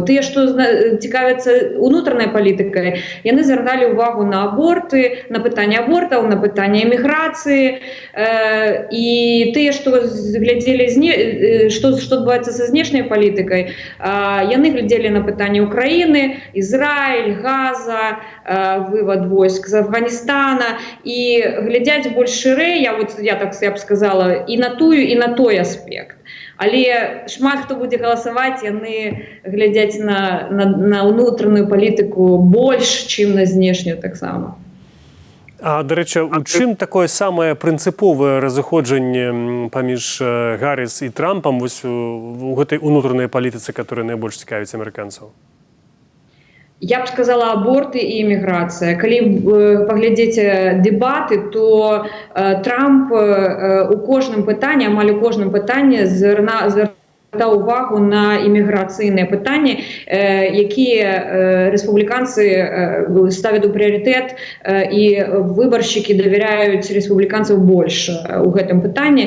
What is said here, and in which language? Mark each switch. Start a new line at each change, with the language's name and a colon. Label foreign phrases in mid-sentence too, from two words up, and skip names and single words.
Belarusian: Тыя, што цікавяцца унутранай палітыкай, яны звярталі ўвагу на аборты, на пытанне абортаў, на пытанне эміграцыі, і тыя, што глядзелі, што адбываецца са знешняй палітыкай, яны глядзелі на пытанне Украіны, Ізраіль, Газа, вывод войск з Афганістана, і глядзяць больш шырэй, я б сказала, і на тую, і на той аспект. Але шмат хто будзе галасаваць, яны глядзяць на ўнутраную палітыку больш, чым на знешнюю таксама.
Ukrainian: А, до речі, у чим
Belarusian: такое самае прынцыповае разыходжанне паміж Гарріс і Трампам вось у гэтай унутранай палітыцы, которая найбольш цікавіць амерыканцаў? Я б сказала, аборты і эміграцыя. Калі паглядзеце дэбаты, то Трамп у кожным пытанні, амаль у кожным пытанні звяртаў увагу на эміграцыйныя пытанні, якія рэспубліканцы ставяць у прыярытэт, і выбаршчыкі давяряюць рэспубліканцаў больш у гэтым пытанні.